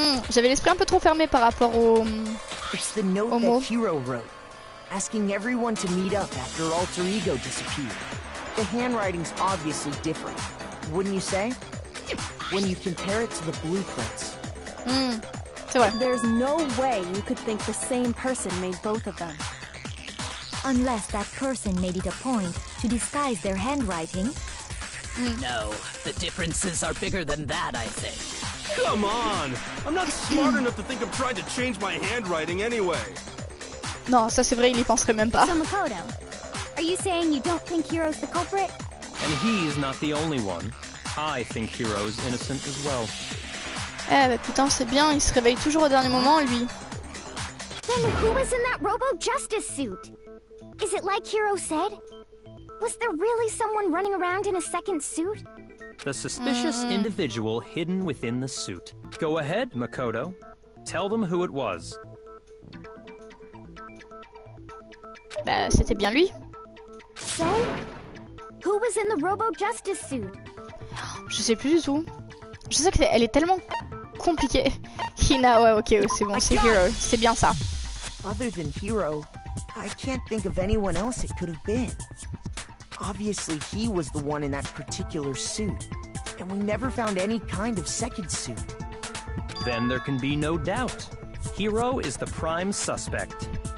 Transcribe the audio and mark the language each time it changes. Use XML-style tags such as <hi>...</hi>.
<fr>J'avais l'esprit un peu trop fermé par rapport au...</fr> <en>It's the note Homo. that Hero wrote, asking everyone to meet up after Alter Ego disappeared. The handwriting's obviously different, wouldn't you say? When you compare it to the blueprints.</en> <fr>C'est vrai.</fr> <en>There's no way you could think the same person made both of them. Unless that person made it a point to disguise their handwriting. No, the differences are bigger than that, I think. Come on! I'm not smart enough to think of trying to change my handwriting anyway.</en> <fr>Non, ça c'est vrai, il y penserait même pas.</fr> <en>So Makoto, are you saying you don't think Hero's the culprit? And he's not the only one. I think Hero's innocent as well.</en> <fr>Eh bah putain, c'est bien, il se réveille toujours au dernier moment, lui.</fr> <en>Then who was in that Robo-Justice suit? Is it like Hero said? Was there really someone running around in a second suit? The suspicious individual hidden within the suit. Go ahead, Makoto. Tell them who it was.</en> <fr>Bah, c'était bien lui.</fr> <en>So, who was in the Robo-Justice suit?</en> <fr>Je sais plus du tout. Je sais qu'elle est tellement compliquée. Hina, ouais, ok, c'est bon, c'est Hero. C'est bien ça.</fr> <en>Other than Hero, I can't think of anyone else it could have been. Obviously, he was the one in that particular suit, and we never found any kind of second suit. Then there can be no doubt. Hero is the prime suspect.</en>